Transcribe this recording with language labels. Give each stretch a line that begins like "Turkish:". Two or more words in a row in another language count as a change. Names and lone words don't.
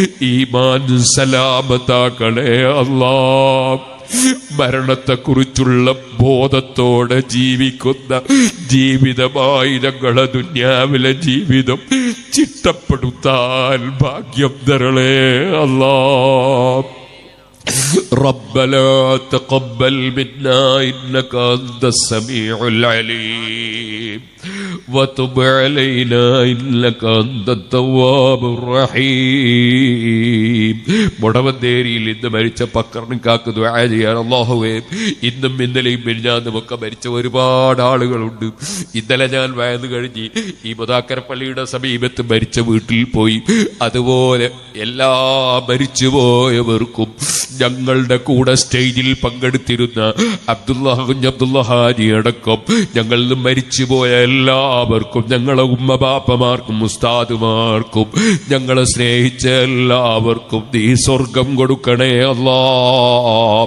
Malayalam: ഈമാൻ സലാമത്താക്കളെ അല്ലാഹ്. മരണത്തെക്കുറിച്ചുള്ള ബോധത്തോടെ ജീവിക്കുന്ന ജീവിതമായി ഞങ്ങളെ ദുനിയാവിലെ ജീവിതം ചിട്ടപ്പെടുത്താൻ ഭാഗ്യം തരണേ അല്ലാഹ്.
Arabic: ربنا تقبل منا إنك أنت السميع العليم وتب علينا إنك أنت التواب الرحيم.
Malayalam: മുടവന്തേരിയിൽ ഇന്ന് മരിച്ച പക്കർണിക്കാക്ക് ദുആ ചെയ്യാൻ അല്ലാഹുവേ, ഇന്നും ഇന്നലെയും മിനിഞ്ഞാന്നുമൊക്കെ മരിച്ച ഒരുപാട് ആളുകളുണ്ട്. ഇന്നലെ ഞാൻ വയന്ന് കഴിഞ്ഞ് ഈ മുദാക്കരപ്പള്ളിയുടെ സമീപത്ത് മരിച്ച വീട്ടിൽ പോയി. അതുപോലെ എല്ലാ മരിച്ചുപോയവർക്കും ഞങ്ങളുടെ കൂടെ സ്റ്റേജിൽ പങ്കെടുത്തിരുന്ന അബ്ദുള്ള ഹാജി അടക്കം ഞങ്ങളിൽ നിന്ന് മരിച്ചുപോയ എല്ലാവർക്കും, ഞങ്ങളെ ഉമ്മ ബാപ്പമാർക്കും ഉസ്താദുമാർക്കും ഞങ്ങളെ സ്നേഹിച്ച എല്ലാവർക്കും നീ സ്വർഗം കൊടുക്കണേ അല്ലാഹ്.